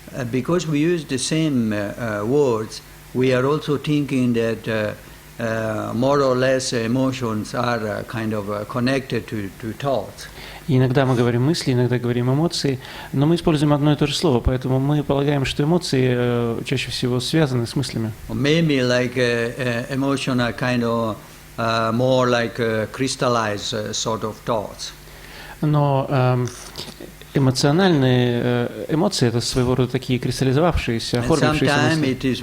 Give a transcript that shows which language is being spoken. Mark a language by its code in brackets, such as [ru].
[en] Because we use the same words, we are also thinking that more or less emotions are kind of connected to thoughts. [ru] И иногда мы говорим мысли, иногда говорим эмоции, но мы используем одно и то же слово, поэтому мы полагаем, что эмоции чаще всего связаны с мыслями. [en] Maybe emotion are kind of more like crystallized sort of thoughts. [ru] Но эмоциональные эмоции — это своего рода такие кристаллизовавшиеся, оформившиеся мысли.